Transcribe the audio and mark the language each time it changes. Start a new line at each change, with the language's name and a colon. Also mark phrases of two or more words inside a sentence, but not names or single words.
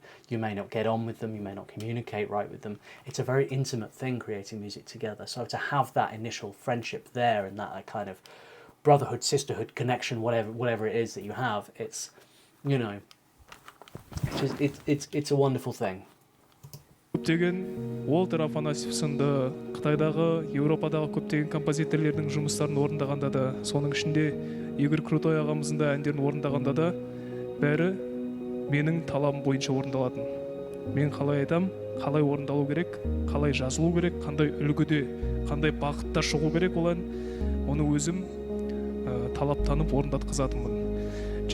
English: You may not get on with them, you may not communicate right with them. It's a very intimate thing, creating music together. So to have that initial friendship there, and that kind of brotherhood, sisterhood connection, whatever it is that you have, it's, you know, it's a wonderful thing.
Kazakh: Көптеген Уолтер Афанасьев сынды Қытайдағы, Еуропадағы көптеген композиторлердің жұмыстарын орындағанда да, соның ішінде Игорь Крутой ағамыздың да әндерін орындағанда да, бәрі менің талабым бойынша орындалатын. Мен қалай айтам, қалай орындалу керек, қалай жазылу керек, қандай үлгіде, қандай бағытта шығу керек, ол ән, оны өзім талаптанып орындатқызатынмын.